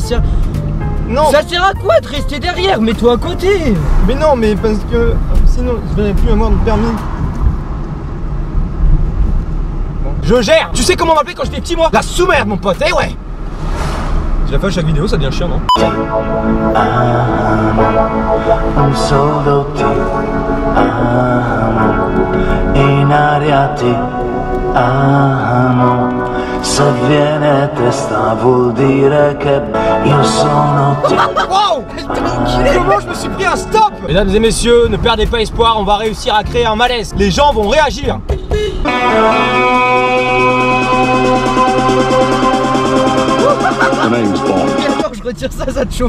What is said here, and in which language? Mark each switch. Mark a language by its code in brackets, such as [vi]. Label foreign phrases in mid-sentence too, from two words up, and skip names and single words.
[fr] Non, ça sert à quoi de rester derrière? Mets-toi à côté. mais non, mais parce que sinon je vais plus avoir de permis. Bon. Je gère. Tu sais comment on m'appelait quand j'étais petit moi? La sous-merde mon pote, eh ouais. Je la fais à chaque vidéo, ça devient chiant non? [it] Un solo ti amo, in aria ti amo, se viene testa vuol dire che io sono ti. [fr] Wow. Comment je me suis pris un stop? Mesdames et messieurs, ne perdez pas espoir, on va réussir à créer un malaise. Les gens vont réagir. James Bond. Alors je retire ça, ça te chauffe.